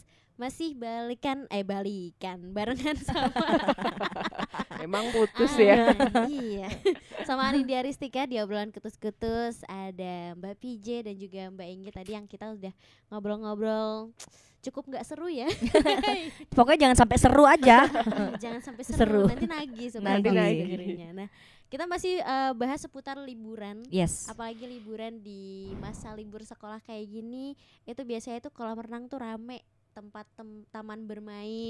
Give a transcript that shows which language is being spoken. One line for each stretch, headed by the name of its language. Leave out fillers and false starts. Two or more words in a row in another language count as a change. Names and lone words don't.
Indonesian: Masih balikan barengan sama Emang putus ya. Iya. Sama Anindya Ristika di obrolan kutus-kutus. Ada Mbak PJ dan juga Mbak Inggit tadi yang kita udah ngobrol-ngobrol cukup nggak seru ya. Pokoknya jangan sampai seru aja. Jangan sampai Seru. seru. Nanti nagih Sobat Nagih. Fox dengerinnya. Nah, kita masih bahas seputar liburan. Yes. Apalagi liburan di masa libur sekolah kayak gini, itu biasanya tuh kolam renang tuh rame, tempat taman bermain.